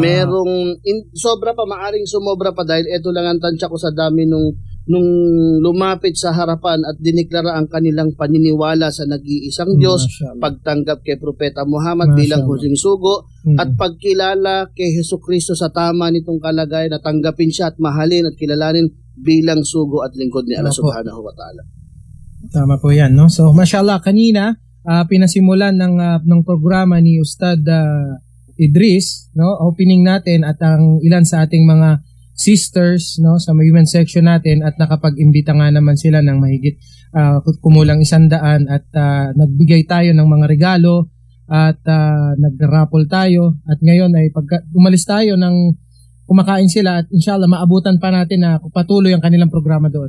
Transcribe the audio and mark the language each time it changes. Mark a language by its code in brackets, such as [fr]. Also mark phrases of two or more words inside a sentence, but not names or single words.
[tl] merong sobra pa, maaring sumobra pa dahil ito lang ang tansya ko sa dami nung lumapit sa harapan at diniklara ang kanilang paniniwala sa nag-iisang Diyos, Mashallah. pagtanggap kay Propeta Muhammad bilang huling sugo, at pagkilala kay Jesucristo sa tama nitong kalagayan na tanggapin siya at mahalin at kilalanin bilang sugo at lingkod ni Allah Opo. [ar] سبحانه وتعالى. [tl] Tama po yan, no? So, mashallah, kanina, pinasimulan ng programa ni Ustad Idris, no? Opening natin at ang ilan sa ating mga sisters, no, sa [en] women section [tl] natin at nakapag-imbita nga naman sila ng mahigit kumulang 100 at nagbigay tayo ng mga regalo at nag-raffle tayo at ngayon ay pag umalis tayo ng kumakain sila at inshallah maabutan pa natin na patuloy ang kanilang programa doon.